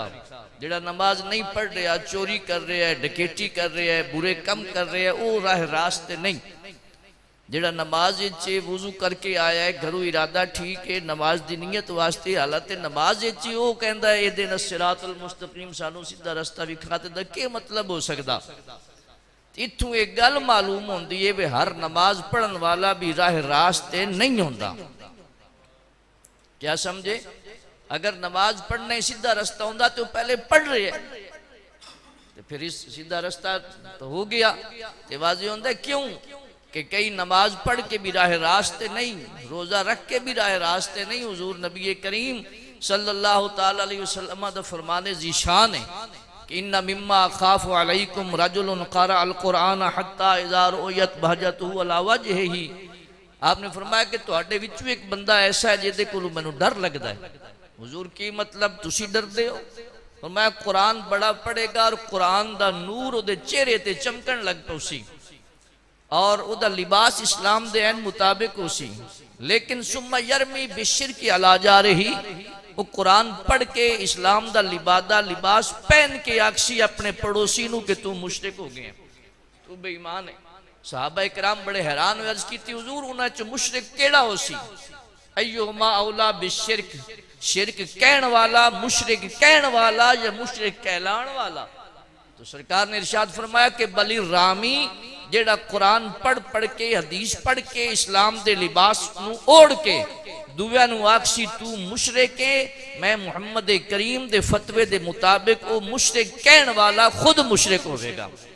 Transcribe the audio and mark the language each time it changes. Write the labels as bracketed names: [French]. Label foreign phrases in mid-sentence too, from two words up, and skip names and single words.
[Punjabi] جڑا نماز نہیں پڑھ رہا، چوری کر رہا ہے، ڈکیٹی کر رہا ہے، برے کم کر رہا ہے، وہ راہ راستے نہیں۔ جڑا نماز چے وضو کر کے آیا ہے، گھروں ارادہ ٹھیک ہے، نماز دی نیت واسطے حالت نماز چے وہ کہندا ہے [Arabic] اہدنا الصراط المستقیم، [Punjabi] سانو سیدھا رستہ بکھا تے دا کی مطلب ہو سکدا؟ اتھوں ایک گل معلوم ہوندی ہے کہ ہر نماز پڑھن والا بھی راہ راستے نہیں ہوندا۔ [Urdu] کیا سمجھے؟ [Punjabi] اگر نماز پڑھنے سیدھا رستہ ہوندا تو پہلے پڑھ رہے ہیں تو پھر اس سیدھا رستہ تو ہو گیا۔ تو واضح ہوندہ ہے کیوں کہ کئی نماز پڑھ کے بھی راہ راستے نہیں، روزہ رکھ کے بھی راہ راستے نہیں۔ حضور نبی کریم صلی اللہ تعالیٰ علیہ وسلم دا فرمانے ذیشان ہے کہ [Arabic] ان مما خاف علیکم رجل قرأ القرآن حتی اذا رؤیت بہجتہ علی وجہہ۔ [Punjabi] آپ نے فرمایا کہ تواڈے وچوں ایک بندہ ایسا ہے جے دے کولوں مینوں ڈر لگدا ہے۔ حضور کی مطلب تسی ڈر دے ہو؟ فرمایا قرآن بڑا پڑھے گا اور قرآن دا نور او دے چہرے تے چمکن لگ پوسی اور او دا لباس اسلام دے عین مطابق ہو سی، لیکن [Arabic] ثم یرمی بالشرک علی جارہ، [Punjabi] وہ قرآن پڑھ کے اسلام دا لباس پہن کے آکسی اپنے پڑوسی نو کہ تو مشرک ہو گئے، تو بے ایمان ہے۔ صحابہ اکرام بڑے حیران ہوئے، عرض کی تھی حضور انہاں چو مشرک کیڑا ہو سی؟ [Arabic] ایہما اولا بالشرک، [Punjabi] شرک کہن والا، مشرک کہن والا یا مشرک کہلان والا؟ تو سرکار نے ارشاد فرمایا کہ [Arabic] بلی رامی [Punjabi] جیڑا قرآن پڑھ کے حدیث پڑھ کے اسلام دے لباس نو اوڑ کے دویا نو آکسی تو مشرک ہے، میں محمد کریم دے فتوے دے مطابق او مشرک کہن والا خود مشرک ہوئے گا۔